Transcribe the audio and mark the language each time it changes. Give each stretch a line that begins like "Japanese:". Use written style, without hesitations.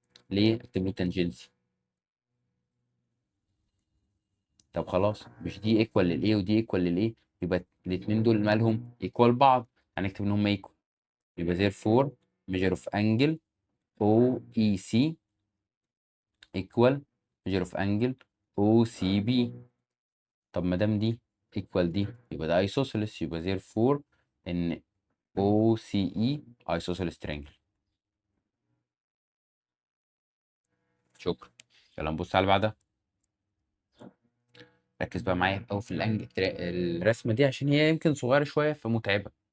Arabic: ليه؟ اكتب له تانجنسي. طب خلاص، مش دي ايكوال للاي ودي ايكوال للاي، يبقى الاثنين دول مالهم؟ ايكوال بعض. هنكتب ان هم ايكوال. يبقى
English: therefore measure of angle OEC equal measure of angle OCB.
Arabic: طب ما دام دي equal دي يبقى ده isosceles، يبقى therefore ان OCE isosceles triangle. شكرا. يلا نبص على اللي بعدها. ركز بقى معايا قوي في الرسمه دي عشان هي يمكن صغيره شويه فمتعبه.